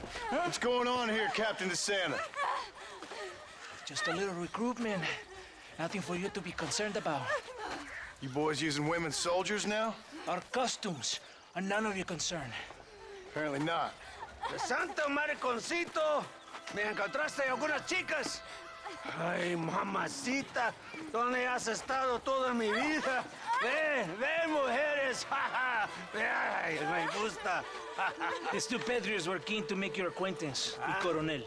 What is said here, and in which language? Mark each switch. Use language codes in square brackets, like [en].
[en] What's going on here, Captain DeSanta? Just a little recruitment. Nothing for you to be concerned about. You boys using women soldiers now? Our costumes are none of your concern. Apparently not. [es] De santo mariconcito, ¿me encontraste algunas chicas? Ay, mamacita, ¿dónde has estado toda mi vida? Ve, mujeres, ay, me gusta. [en] These two patriots were keen to make your acquaintance, el coronel.